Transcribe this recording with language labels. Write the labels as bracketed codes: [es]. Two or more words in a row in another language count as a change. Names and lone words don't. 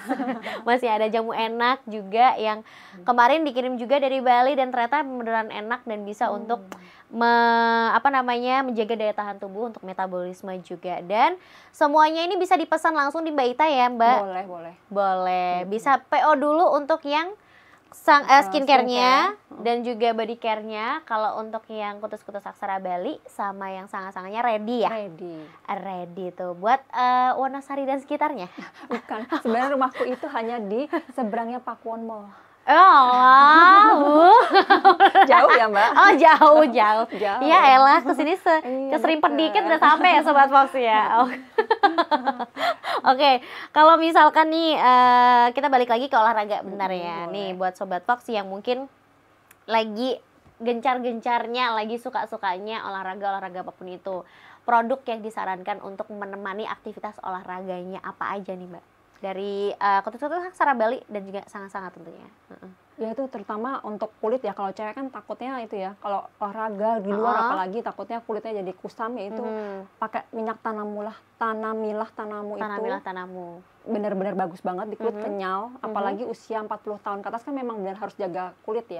[id] Masih ada jamu enak juga yang kemarin dikirim juga dari Bali, dan ternyata beneran enak dan bisa untuk menjaga daya tahan tubuh, untuk metabolisme juga. Dan semuanya ini bisa dipesan langsung di Mbak Ita ya Mbak? Boleh. Bisa PO dulu untuk yang skincare-nya dan juga [en] body care- [id] nya. Kalau untuk yang kutus-kutus aksara Bali sama yang sangat-sangatnya ready ya? Ready tuh buat Wonosari dan sekitarnya. Bukan, sebenarnya rumahku itu hanya di seberangnya Pakuwon Mall. Jauh ya Mbak? Oh jauh. Iya elah, kesini keserimpet dikit udah sampai ya Sobat Fox ya. Oke, kalau misalkan nih kita balik lagi ke olahraga benar ya. Nih buat Sobat Fox yang mungkin lagi gencar-gencarnya, lagi suka-sukanya olahraga apapun itu, produk yang disarankan untuk menemani aktivitas olahraganya apa aja nih Mbak? Dari kutus-kutus aksara Bali dan juga sangat-sangat tentunya. Ya itu terutama untuk kulit ya, kalau cewek kan takutnya itu ya, kalau olahraga di luar apalagi takutnya kulitnya jadi kusam, ya itu pakai minyak Tanamilah Tanahmu itu benar-benar bagus banget di kulit, kenyal, apalagi usia 40 tahun ke atas kan memang benar harus jaga kulit ya.